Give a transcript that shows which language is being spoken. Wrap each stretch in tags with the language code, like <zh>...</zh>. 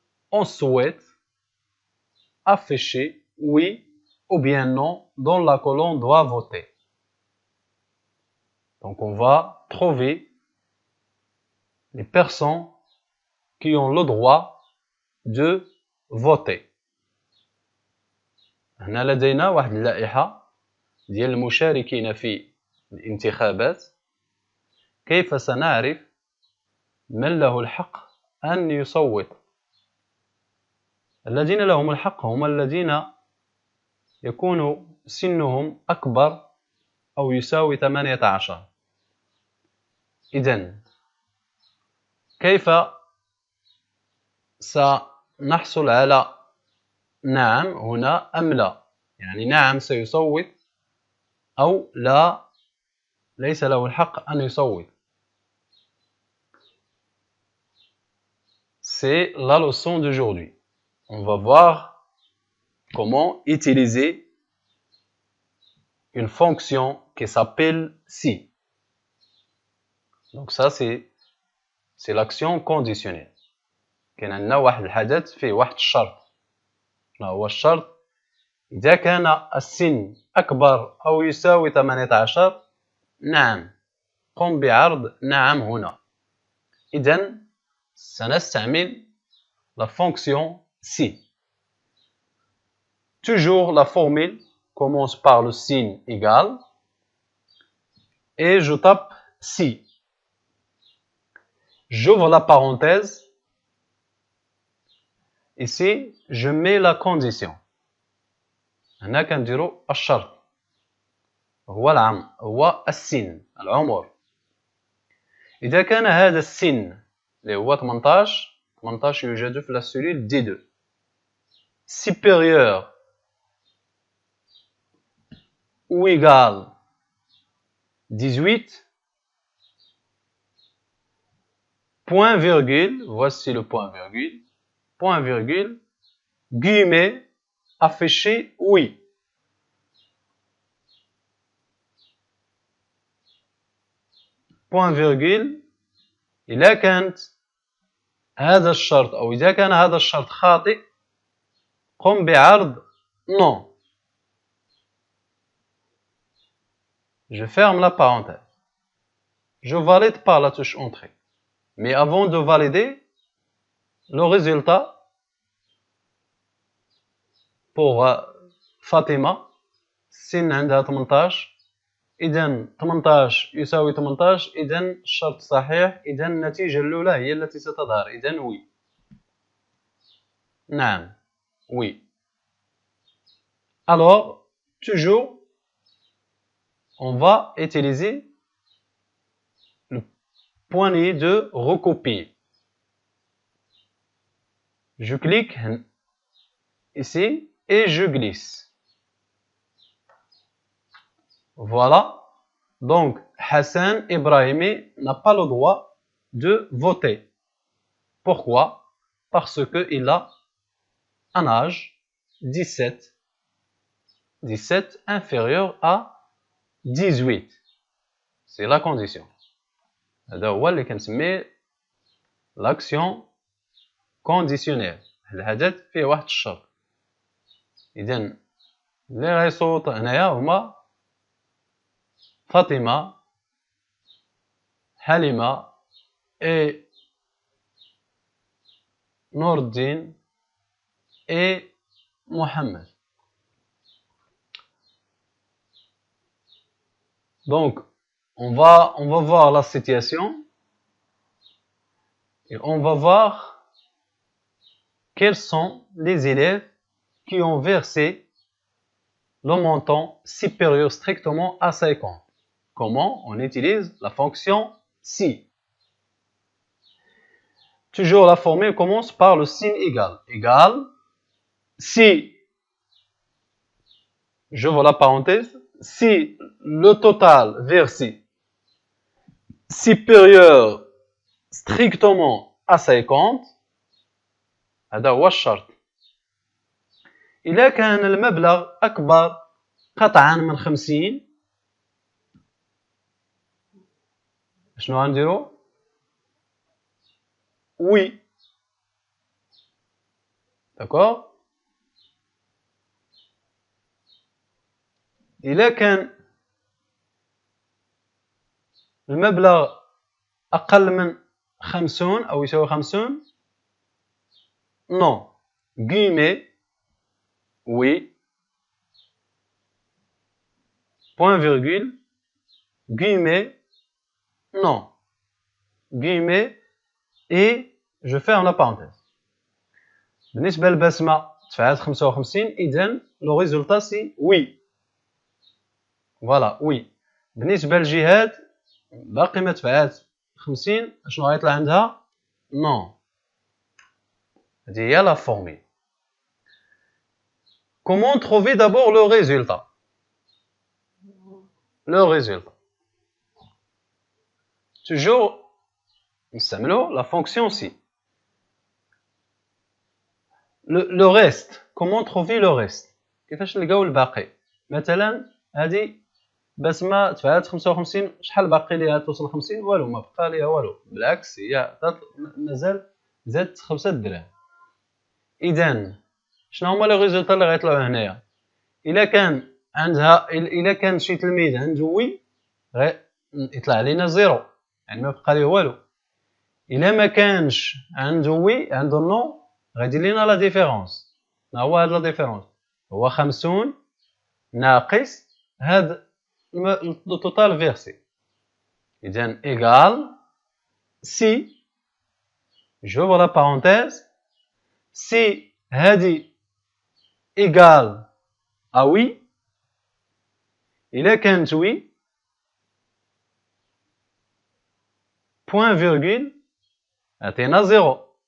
<fr>On souhaite afficher oui ou bien non dans la colonne doit voter. Donc on va trouver les personnes qui ont le droit de voter.</fr> <ar>هنا لدينا واحد اللائحة ديال المشاركين في الانتخابات. كيف سنعرف من له الحق أن يصوت؟ الذين لهم الحق هم الذين يكون سنهم أكبر أو يساوي 18. إذن كيف سنحصل على نعم هنا أم لا؟ يعني نعم سيصوت أو لا ليس له الحق أن يصوت.</ar> <fr>C'est la leçon d'aujourd'hui. On va voir comment utiliser une fonction qui s'appelle si. Donc ça c'est l'action conditionnelle.</fr> <ar>كاين عندنا واحد الحدث فيه واحد الشرط. ما هو الشرط؟ إذا كان السن أكبر أو يساوي 18 نعم قم بعرض نعم هنا. إذن سنستعمل</ar> <fr>la fonction si. Toujours la formule commence par le signe égal et je tape si. J'ouvre la parenthèse. Ici, je mets la condition.</fr> <ar>هنا كنديرو الشرط هو العام هو السن العمر. إذا كان هذا السن اللي هو 18 يوجد في</ar> <fr>la cellule D2 supérieur ou égal 18 point virgule, voici le point virgule, guillemets, affiché oui. Point virgule,</fr> <ar>إذا كانت هذا الشرط أو إذا كان هذا الشرط خاطئ قم بعرض</ar> <fr>non. Je ferme la parenthèse. Je valide par la touche entrée. Mais avant de valider, le résultat pour Fatima,</fr> <ar>السن عندها 18 إذا 18 يساوي 18 إذا الشرط صحيح إذا النتيجة الأولى هي التي ستظهر إذا وي. نعم</ar> <fr>oui. Alors, toujours, on va utiliser le poignet de recopier. Je clique ici et je glisse. Voilà. Donc, Hassan Ibrahimi n'a pas le droit de voter. Pourquoi? Parce qu'il a un âge 17 inférieur à 18. C'est la condition.</fr> <ar>هذا هو اللي كنسميه</ar> <fr>l'action conditionnelle.</fr> <ar>الحدث فيه واحد الشرط. إذا اللي غيصوت هنايا هما فاطمة، حليمة et Nourdine et Mohamed.</ar> <fr>Donc, on va voir la situation et on va voir quels sont les élèves qui ont versé le montant supérieur strictement à 50. Comment on utilise la fonction si. Toujours la formule commence par le signe égal. Égal, si, j'ouvre la parenthèse, si le total versé supérieur strictement à 50</fr> <ar>هذا هو الشرط. إذا كان المبلغ أكبر قطعا من 50 شنو غنديرو؟</ar> <fr>oui. D'accord.</fr> <ar>إذا كان المبلغ أقل من 50 أو يساوي 50</ar> <fr>non. guillemets oui. point virgule guillemets non. guillemets et je ferme la parenthèse.</fr> <ar>بالنسبة للبسمة تفعلت 55 إذن</ar> <fr>لو ريزولتا سي وي. فوالا وي.</fr> <ar>بالنسبة للجهاد باقي ما تفعلت 50 شنو غيطلع عندها؟ نو. هذه هي</ar> <fr>لا فورمي. Comment trouver d'abord le résultat? Le résultat. Toujours</fr> <ar>نستعملو</ar> <fr>la fonction si. Le reste. Comment trouver le reste?</fr> <ar>كيفاش نلقاو الباقي؟ مثلا هذه بسمة تفعلت 55 شحال باقي ليها توصل 50 والو ما بقى ليها والو بالعكس هي مازال زادت 5 دراهم. إذا شنو هما</ar> <fr>لي ريزولطا</fr> <ar>اللي غيطلعوا هنايا؟ إلا كان شي تلميذ عنده وي يطلع علينا زيرو يعني ما بقى ليه والو. إلا ما كانش عنده وي عنده نو غيدير لينا</ar> <fr>لا ديفيرونس.</fr> <ar>ما هو هاد لا ديفيرونس؟ هو 50 ناقص هاد</ar> <fr>le total versé.</fr> <ar>إذن</ar> <fr>égal si j'ouvre la parenthèse si</fr> <ar>هذه</ar> <fr>égal à oui</fr> <ar>إلا كانت</ar> <fr>oui point virgule</fr> <ar>عطينا زيرو.</ar>